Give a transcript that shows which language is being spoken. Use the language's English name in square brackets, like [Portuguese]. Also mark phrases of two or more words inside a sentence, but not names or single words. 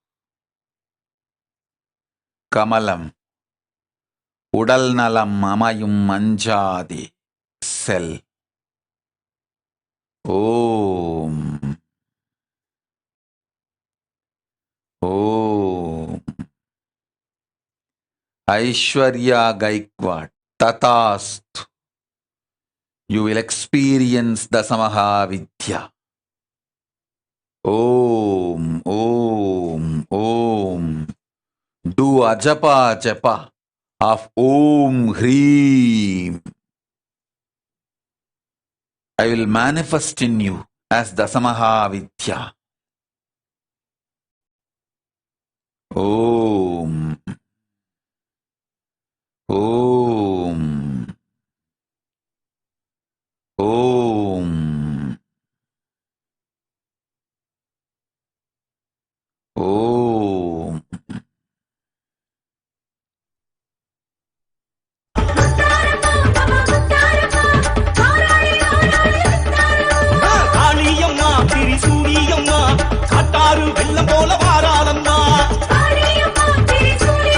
[Tamil] கமலம் உடல் நலம் அமையும் அஞ்சாதே செல் ஓம் ஓம் ஐஸ்வர்யா கைக்வாட் ததாஸ்து [English] you will experience Dasamahavidya. Om, Om, Om. Do a japa of Om Hreem. I will manifest in you as Dasamahavidya. Om. Om. Om. Om. [Tamil] காளியம்மா திரிசூலியம்மா காட்டாறு வெள்ளம் போல வாராளம்மா காளியம்மா திரிசூலியம்மா